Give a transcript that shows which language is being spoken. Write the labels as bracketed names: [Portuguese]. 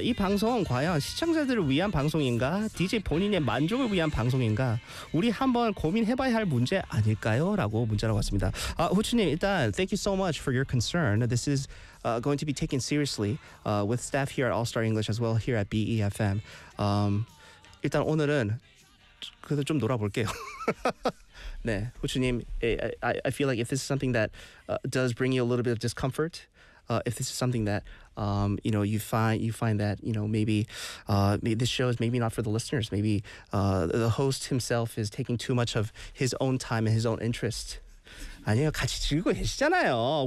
[Korean] 이 방송 과연 시청자들을 위한 방송인가? DJ 본인의 만족을 위한 방송인가? 우리 한번 고민해봐야 할 문제 아닐까요? 라고 문자라고 왔습니다. [English] 아 후추님 [Korean] 일단 [English] thank you so much for your concern. This is going to be taken seriously with staff here at All Star English as well here at BEFM. [Korean] 일단 오늘은 그래도 좀 놀아볼게요. [English] 네, 후추님, I feel like if this is something that does bring you a little bit of discomfort, if this is something that you know you find that you know maybe this show is maybe not for the listeners, maybe the host himself is taking too much of his own time and his own interest. [Korean] 아니요, 같이 즐기고 계시잖아요.